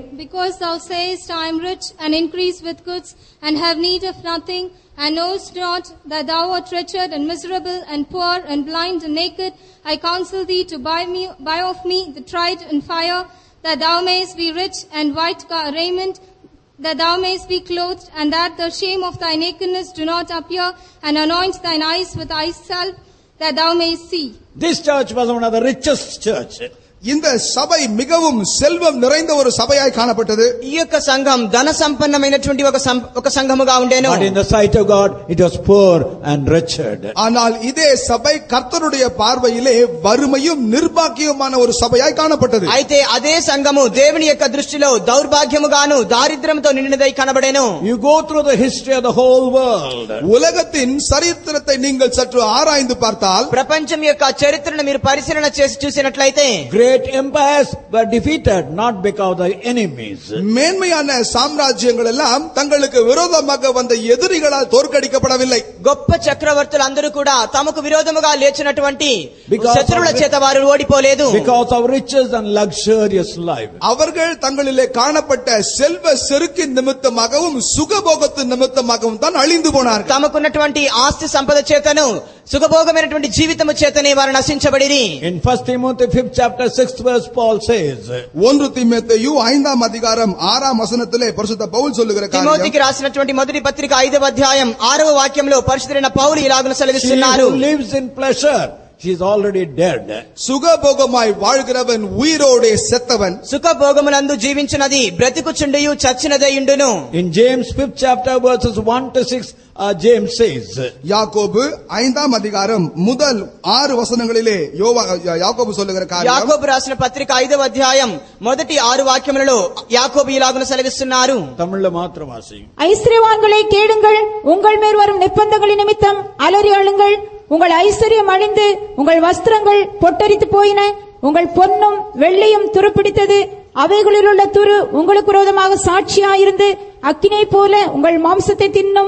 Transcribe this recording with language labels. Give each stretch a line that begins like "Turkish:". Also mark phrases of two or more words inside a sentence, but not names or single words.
English: Because thou sayest, I am rich and increase with goods and have need of nothing, and knowest not that thou art wretched and miserable and poor and blind and naked, I counsel thee to buy of me the tried in fire, that thou mayest be rich, and white raiment, that thou mayest be clothed, and that the shame of thy nakedness do not appear, and anoint thine eyes with eye salve, that thou mayest see. This church was one of the richest churches.
Tamil: இந்த சபை மிகவும் செல்வம் நிறைந்த ஒரு சபையாய் காணப்பட்டது.
Telugu: ఈ యొక్క సంఘం ధన సంపన్నమైనటువంటి ఒక సంఘముగా ఉండేను.
English: But in the sight of God it was poor and wretched.
Tamil: ஆனால் இதே சபை கர்த்தருடைய பார்வையிலே வறுமையும் நிர்பாக்கியமான ஒரு சபையாய் காணப்பட்டது.
Telugu: అయితే అదే సంఘము దేవుని యొక్క దృష్టిలో దౌర్భాగ్యముగాను దారిద్ర్యంతో నిండినదై కనబడేను.
English: You go through the history of the whole world.
Tamil: உலகத்தின் சரித்திரத்தை நீங்கள் சற்று ஆராய்ந்து பார்த்தால்,
Telugu: ప్రపంచం యొక్క చరిత్రను మీరు పరిశీలన చేసి చూసినట్లయితే
English: Great empires were defeated not because of the enemies.
Tamil: மேன்மையான சாம்ராஜ்யங்கள் எல்லாம் தங்களுக்கு விரோதமாக வந்த எதிரிகளால் தோற்கடிக்கப்படவில்லை.
Telugu: గొప్ప చక్రవర్తులు అందరూ కూడా తమకు విరోధముగా లేచినటువంటి
English: Because
Telugu: శత్రువుల చేత వారు ఓడిపోలేదు.
English: Because of riches and luxurious life.
Tamil: அவர்கள் தங்களிலே காணப்பட்ட செல்வ செருக்கின் நிமித்தமாகவும் சுகபோகத்தின் நிமித்தமாகவும் தான் அழிந்து போனார்கள்.
Telugu: తమకున్నటువంటి ఆస్తి సంపద చేతను సుఖభోగమైనటువంటి జీవితము చేతనే వారు నశించబడిరి.
English: In 1 Timothy 5th chapter 6th verse Paul says,
Tamil: 1 தீமோத்தேயு 5ஆம் அதிகாரம் 6ஆம் வசனத்திலே பரிசுத்த பவுல் சொல்லுகிற காரியம்,
Telugu: తిమోతికి రాసినటువంటి మొదటి పత్రిక 5వ అధ్యాయం 6వ వాక్యంలో పరిశుద్ధుడైన పౌలు ఇలాగున
English: she
Telugu: సెలవిస్తున్నారు.
English: who lives in pleasure, she is already dead.
Tamil: சுகபோகமாய் வாழ்கிறவன் உயிரோடே செத்தவன்.
Telugu: సుఖభోగములందు జీవించినది బ్రతికుచుండియు చచ్చినదయుండును.
English: In James 5th chapter verses 1 to 6, James says,
Tamil: யாக்கோபு 5ஆம் அதிகாரம் முதல் 6 வசனங்களிலே யாக்கோபு சொல்லுகிற காரியம்,
Telugu: యాకోబు రాసిన పత్రిక 5వ అధ్యాయం మొదటి 6 వాక్యములలో యాకోబు ఇలాగున సెలవిస్తున్నారు.
Tamil: தமிழ்ல மாத்திரம் வாசி. ஐஸ்வர்யவான்களை கேளுங்கள், உங்கள் மேல் வரும் நிர்பந்தங்களின் நிமித்தம் அலறி அழுங்கள். உங்கள் ஐஸ்வர்யம் அழிந்து உங்கள் வஸ்திரங்கள் பொட்டரித்து போயின. உங்கள் பொன்னும் வெள்ளியும் துருப்பிடித்தது. அவைகளில் உள்ள துரு உங்களுக்கு விரோதமாக சாட்சியாயிருந்து அக்கினை போல உங்கள் மாம்சத்தை தின்னும்.